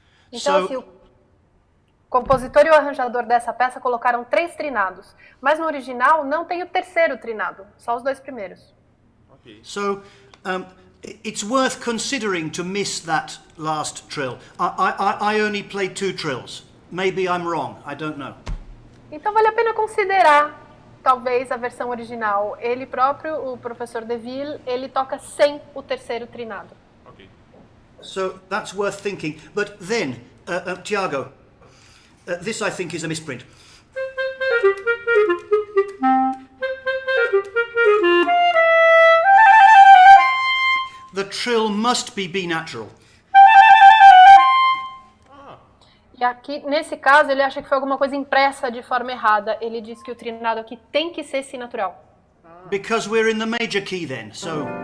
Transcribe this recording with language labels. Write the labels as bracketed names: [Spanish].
[Portuguese] Então, assim, o compositor e o arranjador dessa peça colocaram 3 trinados, mas no original não tem o 3º trinado, só os 2 primeiros. [English] So, it's worth considering to miss that last trill. I only played 2 trills. Maybe I'm wrong. I don't know. [Portuguese] Então vale a pena considerar, talvez, a versão original. Ele próprio, o professor Deville, ele toca sem o terceiro trinado. [English] Ok. So that's worth thinking. But then, Tiago, this I think is a misprint. The trill must be B natural. [Portuguese] E aqui, nesse caso, ele acha que foi alguma coisa impressa de forma errada. Ele diz que o trinado aqui tem que ser si natural. [English] Because we're in the major key then, so...